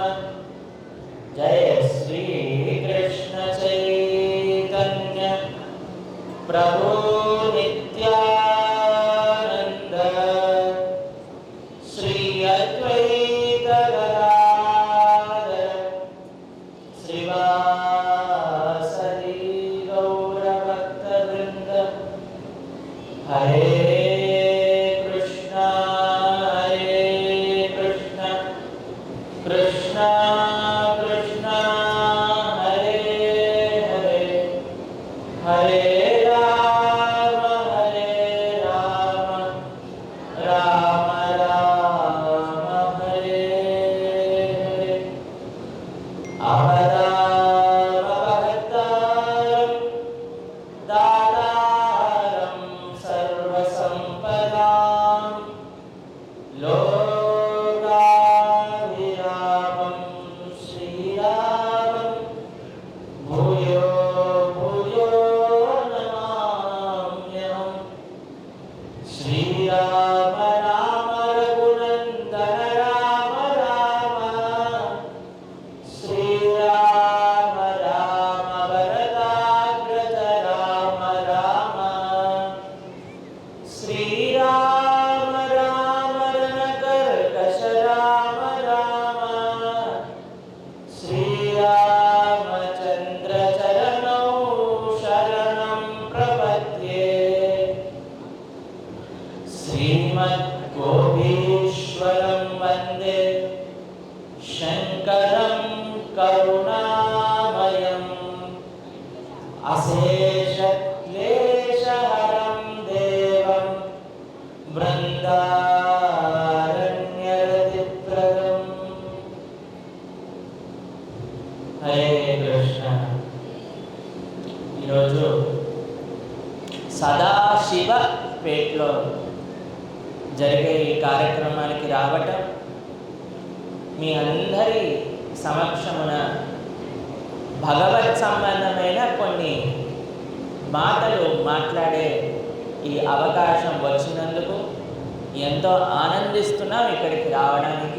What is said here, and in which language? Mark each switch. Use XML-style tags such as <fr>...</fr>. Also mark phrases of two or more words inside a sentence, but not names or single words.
<sa>जय श्री कृष्ण चैतन्य प्रभु नित्यानंद श्री अद्वैत गदाधर श्रीवासदि हरे कृष्ण कृष्ण कृष्ण हरे हरे हरे राम राम राम हरे हरे। अवतारं दातारं सर्वसम्पदां लोकाभिरामं श्रीरामं भूयो भूयो नमाम्यहम्। श्रीराम राम रघुनन्दन राम राम श्रीराम राम वरदाग्रज राम राम श्रीराम राम रणकर्कश राम राम श्रीरामचन्द्र चरणौ शरणं प्रपद्ये। श्रीमद्गोपीश्वरं वन्दे शङ्करं करुणामयम् अशेषक्लेशहरं देवं बृन्दारण्यरतिप्रदम्। हरे कृष्ण।</sa> <te>ఈరోజు సదాశివపేటలో జరిగే ఈ కార్యక్రమానికి రావటం మీ అందరి సమక్షమున భగవత్ సంబంధమైన కొన్ని మాటలు మాట్లాడే ఈ అవకాశం వచ్చినందుకు ఎంతో ఆనందిస్తున్నాం ఇక్కడికి రావడానికి.</te>